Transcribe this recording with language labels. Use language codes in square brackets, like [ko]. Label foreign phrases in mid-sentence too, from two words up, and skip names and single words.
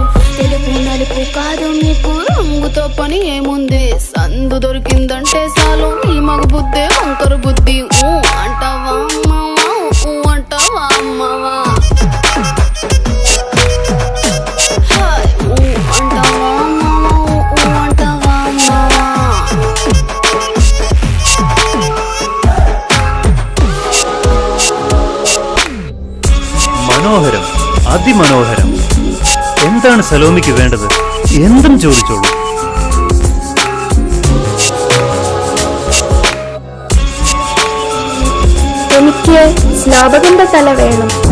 [te] తెలుపు నలుపు కాదు, మీకు రంగుతో పని ఏముంది, సందు దొరికిందంటే చాలు మీ మగ బుద్ధే వంకర బుద్ధి. అంటావా అమ్మవా, అంటావా అమ్మవా, అంటావా అమ్మవా, అంటావా అమ్మవా. [ml] മനോഹരം, അതിമനോഹരം. എന്താണ് സലോമിക്ക് വേണ്ടത്? എന്തും ചോദിച്ചോളൂ. എനിക്ക് സ്നാപകന്റെ തല വേണം.